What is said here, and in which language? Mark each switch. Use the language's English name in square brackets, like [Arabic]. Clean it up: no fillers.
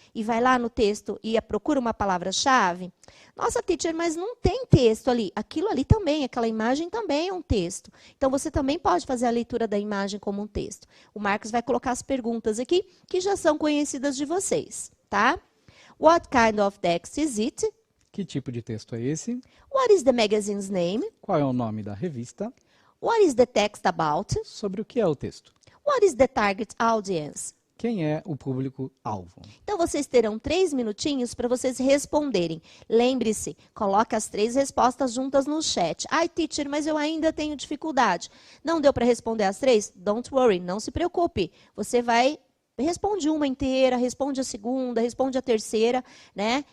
[Portuguese] E vai lá no texto e procura uma palavra-chave? Nossa, teacher, mas não tem texto ali. Aquilo ali também, aquela imagem também é um texto. Então, você também pode fazer a leitura da imagem como um texto. O Marcos vai colocar as perguntas aqui, que já são conhecidas de vocês, tá? [English] What kind of text is it? [Portuguese] Que tipo de texto é esse? [English] What is the magazine's name? [Portuguese] Qual é o nome da revista? [English] What is the text about? [Portuguese] Sobre o que é o texto? [English] What is the target audience? [Portuguese] quem é o público-alvo. Então, vocês terão 3 minutinhos para vocês responderem. Lembre-se, coloque as 3 respostas juntas no chat. Ai, teacher, mas eu ainda tenho dificuldade. Não deu para responder as 3? [English] Don't worry, [Portuguese] não se preocupe. Você responde uma inteira, responde a segunda, responde a terceira, né?